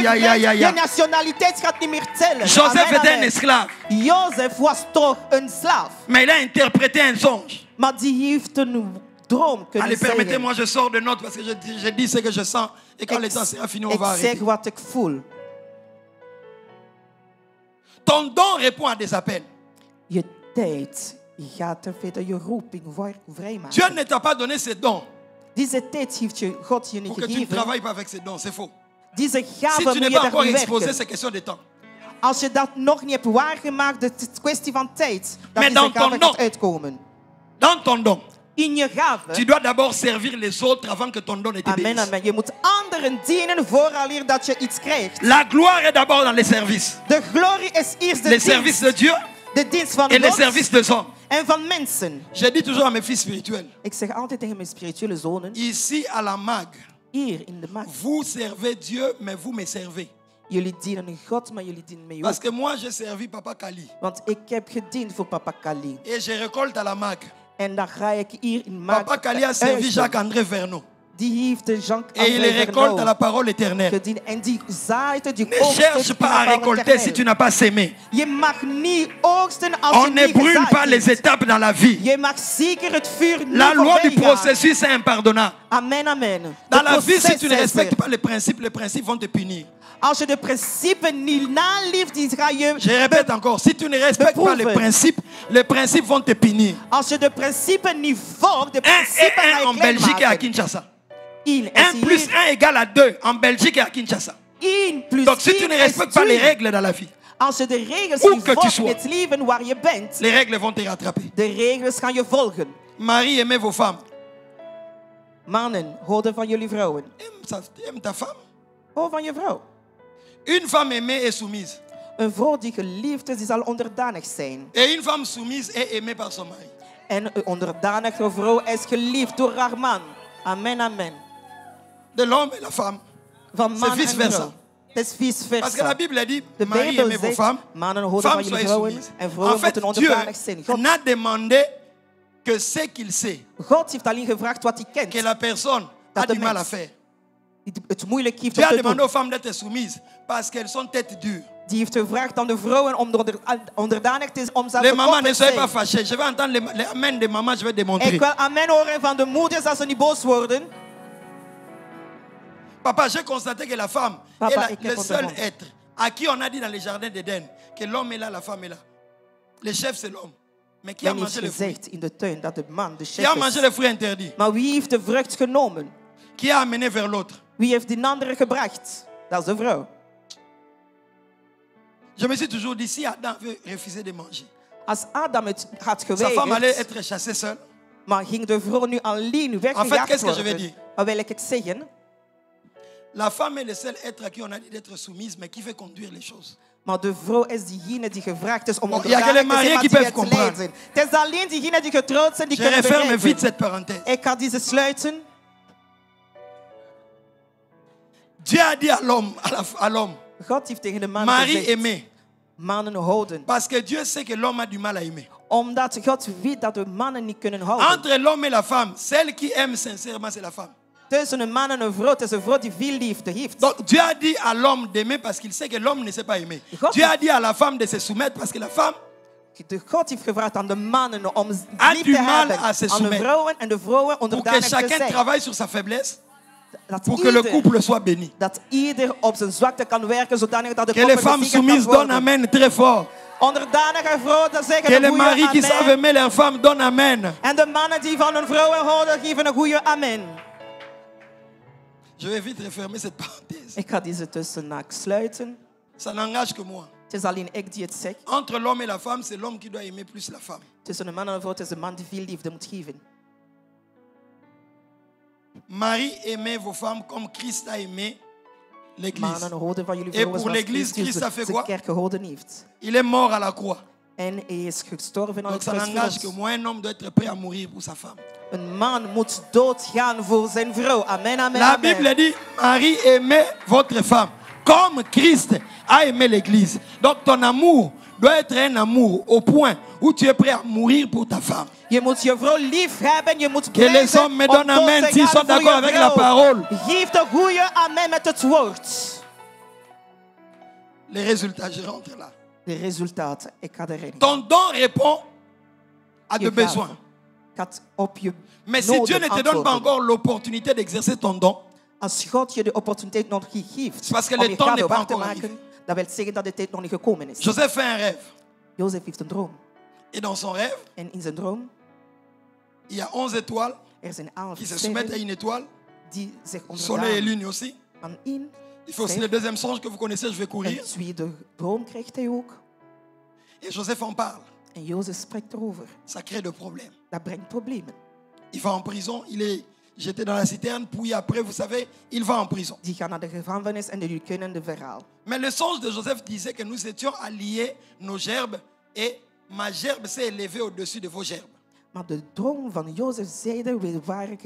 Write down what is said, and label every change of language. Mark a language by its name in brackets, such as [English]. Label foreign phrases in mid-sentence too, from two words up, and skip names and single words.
[Dutch] Ja, ja, ja, ja, hebt, ja. je nationaliteit gaat niet meer tellen. [French] Joseph Amen, était un amen. esclave, [Dutch] Jozef was toch een slaaf. [French] mais il a interprété un songe. [Dutch] Maar die heeft een droom kunnen [French] Allez, [Dutch] zeggen. [French] permettez-moi, je sors de notes parce que je dis ce que je sens. Et quand le temps sera fini, on va [Dutch] Ik zeg [French] arrêter. [Dutch] wat ik voel. [French] Ton don répond à des appels. [Dutch] Je tijd gaat er verder je roeping [French] Dieu [Dutch] vrijmaken. [French] ne t'a pas donné ses dons [Dutch] Deze tijd heeft je God je niet [French] pour que tu ne [Dutch] gegeven. [French] travailles pas avec ses dons. C'est faux. [Dutch] Deze [French] Si [Dutch] gave [French] tu [Dutch] moet [French] n'es [Dutch] je [French] pas encore [Dutch] daarmee [French] exposé, [Dutch] werken. [French] c'est question de temps. [Dutch] Als je dat nog niet hebt waargemaakt, het is kwestie van tijd. Dat [French] Mais [Dutch] deze [French] dans ton [Dutch] gave [French] don. [Dutch] gaat uitkomen. [French] Dans ton don, [Dutch] In je [French] tu [Dutch] gave. [French] dois d'abord servir les autres avant que ton don ne te Amen, bénisse. amen. [Dutch] Je moet anderen dienen vooraleer dat je iets krijgt. [French] La gloire est d'abord dans les services. [Dutch] De glorie is eerst de [French] Les services [Dutch] dienst. [French] de Dieu [Dutch] De dienst van [French] et les [Dutch] God [French] services des hommes. [Dutch] en van mensen. [French] Je dis toujours à mes fils spirituels, [Dutch] Ik zeg altijd tegen mijn spirituele zonen, [French] ici à la MAG, [Dutch] hier in de markt, [French] vous servez Dieu, mais vous me servez. [Dutch] jullie dienen God, maar jullie dienen mij [French] Parce [Dutch] ook. [French] que moi, j'ai servi Papa Kali. [Dutch] Want ik heb gediend voor Papa Kali. [French] Et je récolte à la MAG. [Dutch] En dan ga ik hier in markt [French] Papa Kali a servi [Dutch] uiten. [French] Jacques-André Vernon. [Dutch] Die heeft de [French] Et il [Dutch] Jacques-André [French] récolte à la [Dutch] Vernou [French] parole éternelle. [Dutch] gediend. En die zaait, die [French] Ne [Dutch] oogst. [French] cherche pas à récolter si tu n'as pas sémé. [Dutch] Je mag niet oogsten als [French] On [Dutch] je [French] ne [Dutch] niet [French] brûle [Dutch] gezaaid [French] pas les [Dutch] hebt. [French] étapes dans la vie. [Dutch] Je mag zeker het vuur niet [French] La loi du [Dutch] voorbij gaan. [French] processus est impardonnable. Amen, amen. Dans [Dutch] Het [French] la vie, si [Dutch] proces [French] tu ne [Dutch] is [French] respectes [Dutch] er. [French] pas les principes vont te punir. [Dutch] Als je de principes niet naleeft, die ga je... [French] Je répète encore, si tu ne respectes pas les principes vont te punir. [Dutch] Als je de principes niet volgt, de [French] 1 et [Dutch] principes ga [French] 1 [Dutch] je [French] en [Dutch] klein [French] Belgique et à [Dutch] maken. [French] Kinshasa. 1 1 plus 1 égale à 2 en Belgique et à Kinshasa. [Dutch] 1 plus [French] Donc si tu [Dutch] 1 [French] ne [Dutch] is [French] respectes pas les [Dutch] 2. [French] règles dans la vie, [Dutch] Als je de regels [French] Où [Dutch] niet [French] que tu [Dutch] volgt [French] sois. [Dutch] in het leven waar je bent, [French] les règles vont te rattraper. [Dutch] de regels gaan je volgen. [French] Marie, aimez vos femmes. [Dutch] Mannen, houden van jullie vrouwen. [French] Aime ta femme. [Dutch] Hou van je vrouw. [French] Une femme aimée est soumise. [Dutch] Een vrouw die geliefd is, die zal onderdanig zijn. [French] Et une femme soumise est aimée par son mari. [Dutch] En een onderdanige vrouw is geliefd door haar man. [French] Amen, amen. De l'homme et la femme. [Dutch] Van [French] C'est [Dutch] man [French] vice [Dutch] en [French] versa. [Dutch] vrouw. Het is vice [French] Parce que la [Dutch] versa. [French] Bible dit, [Dutch] De [French] Marie [Dutch] Bijbel [French] aimez vos [Dutch] zegt, [French] femmes, [Dutch] mannen houden van [French] femmes [Dutch] jullie [French] soyez [Dutch] vrouwen [French] soumises. [Dutch] en vrouwen [French] En fait, [Dutch] moeten [French] Dieu [Dutch] onderdanig zijn. God, [French] n'a demandé que ce qu'il sait, [Dutch] God heeft alleen gevraagd wat hij kent. [French] que la personne a [Dutch] Dat de [French] du mal à [Dutch] mens [French] faire. [Dutch] Die het moeilijk heeft [French] Dieu [Dutch] om [French] a [Dutch] te [French] demandé [Dutch] doen. [French] aux femmes d'être soumises parce qu'elles sont tête dure. [Dutch] Die heeft gevraagd aan de vrouwen om onderdanig te zijn, om zelf [French] Les [Dutch] te [French] mamans ne [Dutch] koppig [French] soyez pas [Dutch] zijn. [French] fâchées. Je vais entendre les amens des mamans, je vais démontrer. [Dutch] Ik wil amen horen van de moeders als ze niet boos worden. [French] Papa, j'ai constaté que la femme [Dutch] Papa, [French] est [Dutch] ik [French] le [Dutch] heb [French] seul [Dutch] ondervonden. [French] être à qui on a dit dans les jardins d'Éden que l'homme est là, la femme est là. Le chef, c'est l'homme. Mais qui a [Dutch] Men heeft [French] mangé le fruit? [Dutch] gezegd in de tuin dat de man de [French] Qui a [Dutch] chef [French] mangé [Dutch] is. [French] le fruit interdit? [Dutch] Maar wie heeft de vrucht genomen? [French] Qui a amené vers l'autre? [Dutch] Wie heeft die andere gebracht? Dat is de vrouw. [French] Je me suis toujours dit, si Adam veut refuser de manger, [Dutch] Als Adam het had [French] sa femme allait [Dutch] geweigerd, [French] être chassée seule. [Dutch] maar ging de vrouw nu alleen [French] En fait, [Dutch] weggejaagd [French] qu'est-ce que je vais [Dutch] worden? [French] dire? [Dutch] Wat wil ik het zeggen? [French] La femme est le seul être à qui on a dit d'être soumise, mais qui fait conduire les choses. [Dutch] Maar de vrouw is diegene die gevraagd is om [French] Bon, il y a que les [Dutch] onderdanig te [French] mariés [Dutch] zijn, [French] qui [Dutch] maar die [French] peuvent [Dutch] het [French] comprendre. [Dutch] leiden. Het is alleen diegenen die getrouwd zijn, die [French] Je [Dutch] kunnen [French] referme vite [Dutch] begrijpen. [French] cette parenthèse. [Dutch] Ik ga deze sluiten. [French] Dieu a dit à l'homme, à l'homme, [Dutch] God heeft tegen de man [French] Marie [Dutch] gezegd, [French] aimée. [Dutch] mannen houden. [French] Parce que Dieu sait que l'homme a du mal à aimer. [Dutch] Omdat God weet dat de mannen niet kunnen houden. [French] Entre l'homme et la femme, celle qui aime sincèrement, c'est la femme. [Dutch] Tussen een man en een vrouw, het is een vrouw die veel liefde heeft. [French] Donc Dieu a dit à l'homme d'aimer parce qu'il sait que l'homme ne sait pas aimer. [Dutch] God- [French] Dieu a dit à la femme de se soumettre parce que la femme [Dutch] God heeft gevraagd aan de mannen om [French] A [Dutch] lief [French] du [Dutch] te [French] mal [Dutch] hebben [French] à se [Dutch] aan de [French] soumettre. [Dutch] vrouwen en de vrouwen [French] pour que [Dutch] onderdanig te [French] chacun [Dutch] zijn. [French] travaille sur sa faiblesse [Dutch] Dat [French] pour que le [Dutch] ieder- [French] couple soit béni. [Dutch] Dat ieder op zijn zwakte kan werken zodanig dat de [French] Que les [Dutch] koppel [French] femmes [Dutch] gezegend kan [French] soumises donnent [Dutch] worden. [French] amen très fort. [Dutch] Onderdanige vrouwen dat zeggen [French] Que [Dutch] een [French] les [Dutch] goede [French] maris qui savent [Dutch] amen. [French] aimer leurs femmes donnent amen. [Dutch] En de mannen die van hun vrouwen houden, geven een goede amen. [French] Je vais vite refermer cette parenthèse. [Dutch] Ik ga deze tussenhaak sluiten. [French] Ça n'engage que moi. [Dutch] Het is alleen ik die het zeg. [French] Entre l'homme et la femme, c'est l'homme qui doit aimer plus la femme. [Dutch] Tussen een man en een vrouw, het is de man die veel liefde moet geven. [French] Marie, aimez vos femmes comme Christ a aimé l'église. [Dutch] Mannen, houden van jullie [French] Et [Dutch] vrouwen [French] pour [Dutch] zoals [French] l'église, [Dutch] Christus [French] Christ a fait [Dutch] de [French] quoi? [Dutch] kerk gehouden heeft. [French] Il est mort à la croix. [Dutch] En hij is gestorven aan [French] Donc [Dutch] het [French] ça [Dutch] kruis [French] n'engage que [Dutch] voor ons. [French] moi, un homme doit être prêt à mourir pour sa femme. [Dutch] Een man moet doodgaan voor zijn vrouw. [French] Amen, amen, La amen. Bible dit, Marie, aimez votre femme comme Christ a aimé l'église. Donc ton amour doit être un amour au point où tu es prêt à mourir pour ta femme. [Dutch] Je moet je vrouw lief hebben. Je moet [French] Que les [Dutch] prijzen [French] hommes me [Dutch] om [French] donnent [Dutch] dood [French] amen [Dutch] te [French] s'ils [Dutch] gaan [French] sont [Dutch] voor [French] d'accord [Dutch] je [French] avec la [Dutch] vrouw. [French] parole. [Dutch] Geef de goede amen met het woord. [French] Les résultats, je rentre là. [Dutch] De resultaten, ik ga erin. [French] Ton don répond à [Dutch] Je [French] de besoins. [Dutch] gaat op je [French] Mais si Dieu [Dutch] noden [French] ne te donne pas [Dutch] antwoorden. [French] encore l'opportunité d'exercer ton don, [Dutch] Als God je de opportuniteit nog niet geeft [French] parce que [Dutch] om [French] le [Dutch] je [French] temps [Dutch] gave [French] n'est pas [Dutch] waar te [French] encore [Dutch] maken, dat wil zeggen dat de tijd nog niet gekomen is. [French] Joseph fait un rêve. [Dutch] Jozef heeft een droom. [French] Et dans son rêve, [Dutch] En in zijn droom, [French] il y a 11 étoiles [Dutch] er zijn 11 [French] qui se soumettent à [Dutch] sterren [French] une étoile. [Dutch] die zich [French] Soleil et [Dutch] ondergaan [French] lune aussi. [Dutch] aan één. [French] Il fait aussi le deuxième songe que vous connaissez, je vais [Dutch] Een [French] courir. [Dutch] tweede droom krijgt hij ook. [French] Et Joseph en parle. [Dutch] En Jozef spreekt erover. [French] Ça crée de problèmes. [Dutch] Dat brengt problemen. [French] Il va en prison, il est jeté dans la citerne, puis après, vous savez, il va en prison. [Dutch] Die gaan naar de gevangenis en jullie kennen de verhaal. [French] Mais le songe de Joseph disait que nous étions alliés nos gerbes et ma gerbe s'est élevée au-dessus de vos gerbes. [Dutch] Maar de droom van Jozef zeide, we waren